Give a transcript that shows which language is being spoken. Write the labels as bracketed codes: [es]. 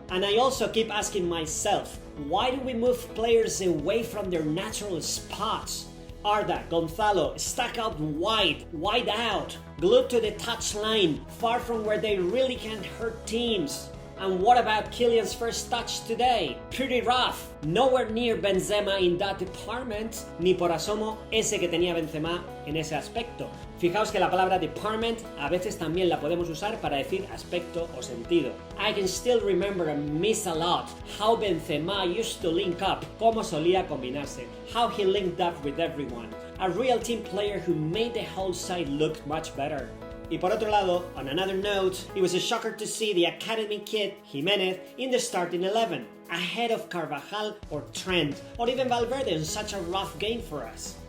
[en] And I also keep asking myself, why do we move players away from their natural spots? Arda, Gonzalo, stuck out wide out, glued to the touchline, far from where they really can hurt teams. And what about Kylian's first touch today? Pretty rough. Nowhere near Benzema in that department, [es] ni por asomo ese que tenía Benzema en ese aspecto. Fijaos que la palabra department a veces también la podemos usar para decir aspecto o sentido. [en] I can still remember and miss a lot how Benzema used to link up, [es] cómo solía combinarse, [en] how he linked up with everyone. A real team player who made the whole side look much better. [es] Y por otro lado, [en] on another note, it was a shocker to see the academy kid, Jimenez, in the starting 11, ahead of Carvajal or Trent, or even Valverde in such a rough game for us.